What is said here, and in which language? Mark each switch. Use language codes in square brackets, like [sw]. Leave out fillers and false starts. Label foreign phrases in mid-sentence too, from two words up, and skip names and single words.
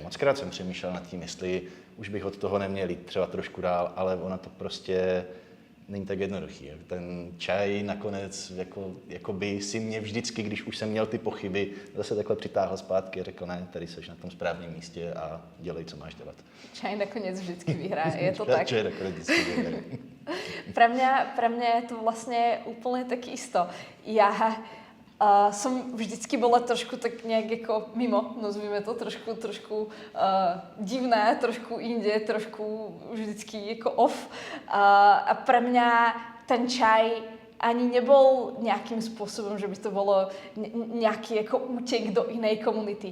[cs] Mockrát jsem přemýšlel nad tím, jestli už bych od toho neměl jít třeba trošku dál, ale ona to prostě není tak jednoduchý. Ten čaj nakonec jako by si mě vždycky, když už jsem měl ty pochyby, zase takhle přitáhl zpátky a řekl, ne, tady seš na tom správném místě a dělej, co máš dělat. Čaj nakonec vždycky vyhrá, je to tak? Čaj nakonec vždycky vyhrá. [sk] Pre mňa je to vlastne úplne tak isto. Ja som vždycky bola trošku tak nejak ako mimo, nazvime to, trošku divná, trošku inde, trošku vždycky ako off. A pre mňa ten čaj ani nebol nejakým spôsobom, že by to bolo nejaký ako útek do inej komunity.